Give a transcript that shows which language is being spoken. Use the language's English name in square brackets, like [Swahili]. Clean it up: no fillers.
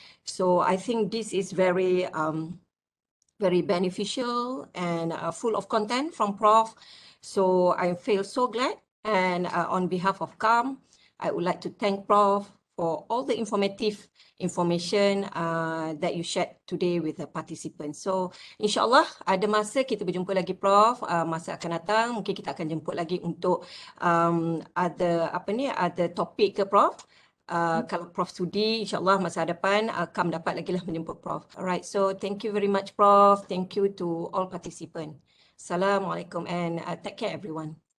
[English] So I think this is very beneficial and full of content from Prof. So I feel so glad. And on behalf of CAM, I would like to thank Prof for all the informative information that you shared today with the participants. [Malay] So insyaAllah ada masa kita berjumpa lagi, Prof. Masa akan datang mungkin kita akan jemput lagi untuk ada topik ke, Prof. Kalau Prof sudi, insyaAllah masa depan KAM dapat lagi lah menjemput Prof. [English] Alright, so thank you very much, Prof. Thank you to all participants. Assalamualaikum, and take care, everyone.